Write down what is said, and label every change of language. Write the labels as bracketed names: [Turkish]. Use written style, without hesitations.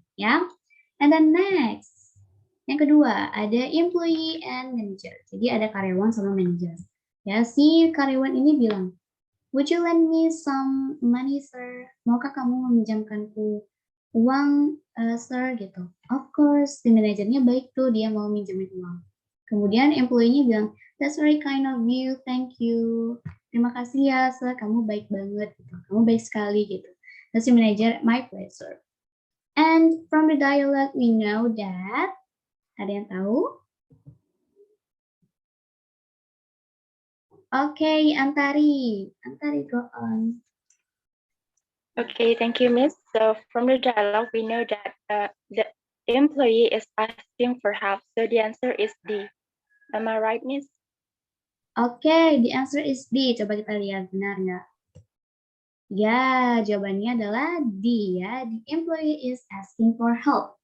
[English] Ya. And then next. [Indonesian] Yang kedua, ada [English] employee and manager. [Indonesian] Jadi ada karyawan sama manager. Ya, si karyawan ini bilang, [English] "Would you lend me some money, sir?" [Indonesian] Maukah kamu meminjamkanku uang, sir? Gitu. [English] Of course, [Indonesian] si manajernya baik tuh, dia mau minjemin uang. Kemudian employee-nya bilang, [English] "That's very kind of you, thank you." [Indonesian] Terima kasih ya, sir, kamu baik banget. Gitu. Kamu baik sekali gitu. Terus si manajer, [English] "My pleasure." And from the dialogue, we know that, [Indonesian] ada yang tahu? [English] Okay, Antari, go on. Okay, thank you, Miss. So from the dialogue, we know that the employee is asking for help. So the answer is D. Am I right, Miss? Okay, the answer is D. [Indonesian] Coba kita lihat, benar nggak? Ya, jawabannya adalah D ya. [English] The employee is asking for help.